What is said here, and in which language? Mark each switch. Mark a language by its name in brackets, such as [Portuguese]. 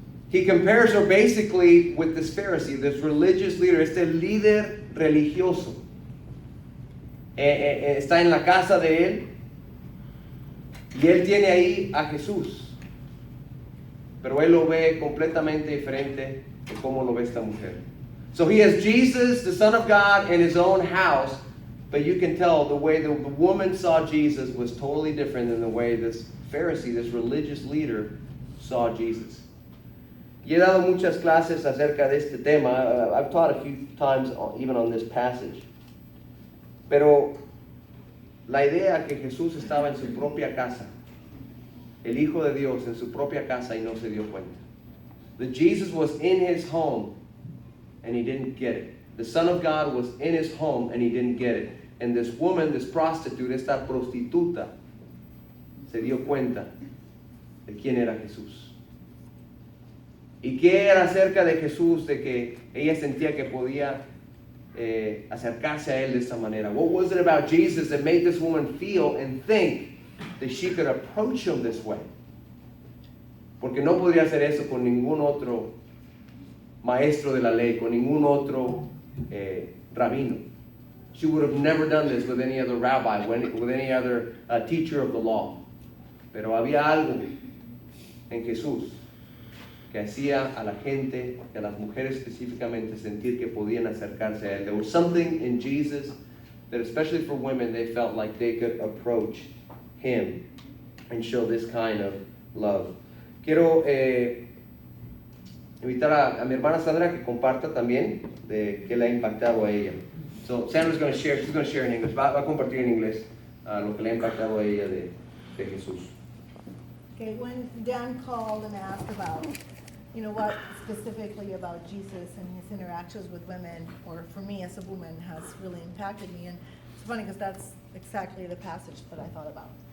[English] He compares her basically with this Pharisee, this religious leader, [Spanish] este líder religioso. Está en la casa de él y él tiene ahí a Jesús. Pero él lo ve completamente diferente de cómo lo ve esta mujer. [English] So he has Jesus, the Son of God, in his own house, but you can tell the way the woman saw Jesus was totally different than the way this Pharisee, this religious leader, saw Jesus. [Spanish] Y he dado muchas clases acerca de este tema. [English] I've taught a few times even on this passage. [Spanish] Pero la idea que Jesús estaba en su propia casa, el Hijo de Dios en su propia casa y no se dio cuenta. [English] That Jesus was in his home and he didn't get it. The Son of God was in his home and he didn't get it. And this woman, this prostitute, [Spanish] esta prostituta, se dio cuenta de quién era Jesús. ¿Y qué era acerca de Jesús de que ella sentía que podía acercarse a él de esta manera? [English] What was it about Jesus that made this woman feel and think that she could approach him this way? [Spanish] Porque no podría hacer eso con ningún otro maestro de la ley, con ningún otro rabino. [English] She would have never done this with any other rabbi, with any other teacher of the law. [Spanish] Pero había algo en Jesús que hacía a la gente, a las mujeres específicamente, sentir que podían acercarse a él. [English] There was something in Jesus that, especially for women, they felt like they could approach him and show this kind of love. [Spanish] Quiero invitar a mi hermana Sandra que comparta también de qué le ha impactado a ella. [English] So Sandra's going to share, she's going to share in English. [Spanish] Va a compartir en inglés lo que le ha impactado a ella de Jesús. [English] Okay, when Dan called and asked about, what specifically about Jesus and his interactions with women, or for me as a woman, has really impacted me. And it's funny because that's exactly the passage that I thought about.